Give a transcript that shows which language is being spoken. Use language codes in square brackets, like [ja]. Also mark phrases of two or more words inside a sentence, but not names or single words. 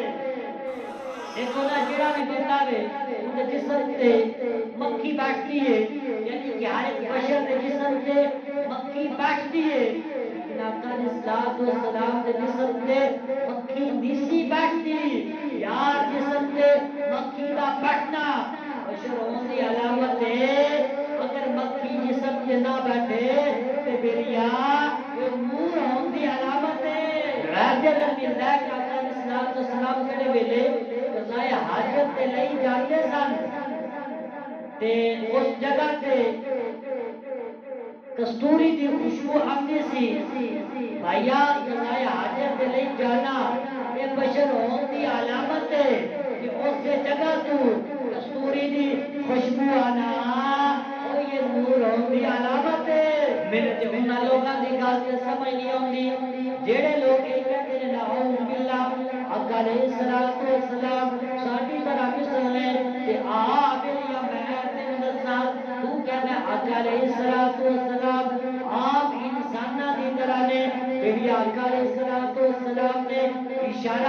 [ur] دیکھو نا جڑا بھی بندہ وے اندر جسم تے مکھی بیٹھتی ہے، یعنی کہ ہر ایک بشر کے جسم تے مکھی بیٹھتی ہے، لیکن آقا [ar] علیہ الصلوۃ والسلام [ur] کے جسم تے مکھی نہیں بیٹھتی۔ یار جسم تے مکھی کا بیٹھنا بشر ہونے کی علامت ہے، اگر مکھی جسم تے نہ بیٹھے تو بیریا یہ نور ہونے کی علامت ہے۔ [pa] غیر جگہ ملتا ہے کہ آقا [ar] علیہ الصلوۃ والسلام [pa] کہڑے ویلے قضائے حاجت تے لئی جاندے سن تے اس جگہ تے کستوری دی خوشبو آتی سی، بھائیا قضائے حاجت تے لئی جانا یہ تو کستوری دی خوشبو آنا او یہ نور ہوندی علامت ہے میرے تے انہاں لوگاں دی گل تے سمجھ نہیں آندی جڑے لوگ یہ کہتے ہیں [ar] نعوذ باللہ [pa] آقا [ar] علیہ الصلوۃ والسلام [pa] ساڈی طرح مثل نے تے آ میری میں تینوں دساں تو کہنا آقا [ar] علیہ الصلوۃ والسلام [pa] عام انساناں دی طرح نے جڑی آقا [ar] علیہ الصلوۃ والسلام [pa] نے اشارہ